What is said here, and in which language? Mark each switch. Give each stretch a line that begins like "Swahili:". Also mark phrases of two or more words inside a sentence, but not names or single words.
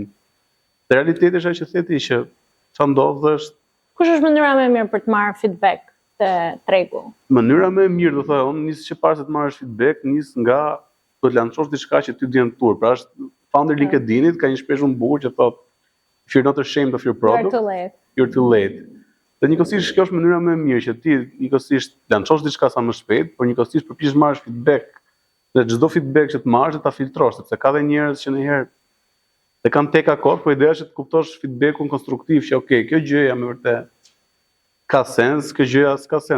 Albanian: Dhe realiteti është ajo që theti që çfarë ndodh është Kush është mënyra më e mirë për të marrë feedback te tregu? mënyra më e mirë, do thoya unë, nis që parë se të marrësh feedback, nis nga do të lançosh diçka që ty vjen tur. Pra është founder LinkedInit, ka një shprehje shumë bukur që thotë
English: if you're not ashamed of your product, you're too late.
Albanian: Dhe njëkohësisht kjo është mënyra më e mirë që ti njëkohësisht lançosh diçka sa më shpejt, por njëkohësisht përpiqesh marrësh feedback. Dhe çdo feedback që të marrësh ta filtrosh, sepse ka dhe njerëz që ndonjëherë dhe kanë tek akord, por ideja është të kuptosh feedbackun konstruktiv që okay, kjo gjëja me vërtet ka sens, kjo gjëja s'ka sens.